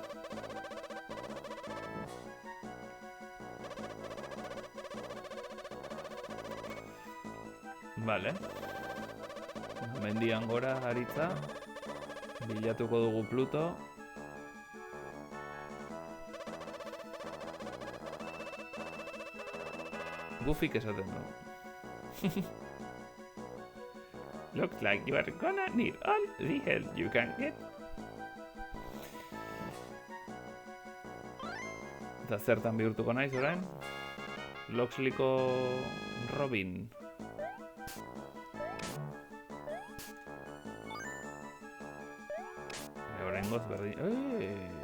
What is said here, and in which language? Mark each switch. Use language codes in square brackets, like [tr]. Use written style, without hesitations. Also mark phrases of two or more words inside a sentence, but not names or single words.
[eu] Vale. Mendian gora aritza. Bilatuko dugu Pluto. Goofyk esaten du. [en] Looks like you are gonna need all the help you can get. [eu] Eta zertan bihurtuko naiz orain? Loxleyko Robin. Oraingoz berdin...